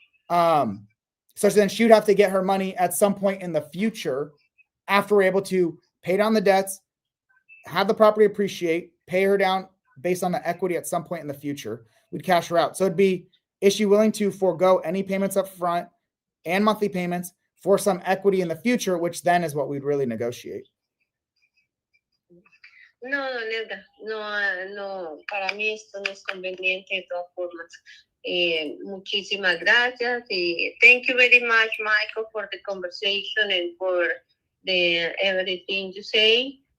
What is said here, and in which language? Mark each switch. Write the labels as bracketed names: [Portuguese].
[English] So then she would have to get her money at some point in the future after we're able to pay down the debts, have the property appreciate, pay her down based on the equity at some point in the future. We'd cash her out. So it'd be, is she willing to forego any payments up front and monthly payments for some equity in the future, which then is what we'd really negotiate. [Spanish] No, Neda, no, para mí esto no es conveniente de todas formas. Muchísimas gracias. [English] Thank you very much, Michael, for the conversation and for everything you say.